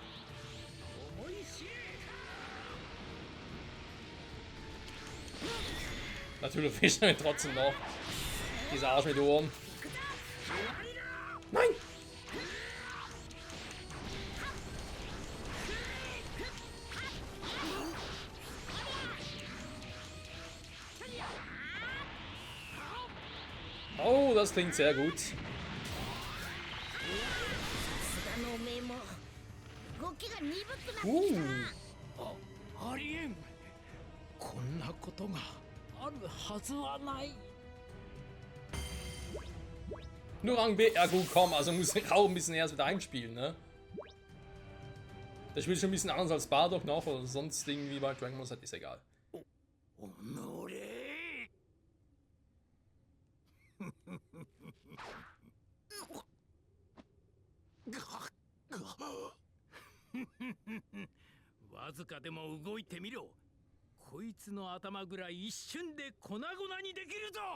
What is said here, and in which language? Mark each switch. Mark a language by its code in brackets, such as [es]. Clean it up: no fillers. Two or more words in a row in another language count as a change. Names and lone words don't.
[ja] 思い知れ。 [de] natürlich fischt er trotzdem noch. Dieser Arsch mit Ohren. Nein! Oh, das klingt sehr gut. [ja] さすがのおめえも動きが鈍くなってきたな。ありえん。こんなことがあるはずはない。 [de] Nur Rang B, ja gut, komm, also muss ich auch ein bisschen erst wieder einspielen, ne? Das spielt schon ein bisschen anders als Bardock noch oder sonst irgendwie bei Dragon Ball Z, ist egal. [ja] おのれ。わずかでも動いてみろ。こいつの頭ぐらい一瞬で粉々にできるぞ。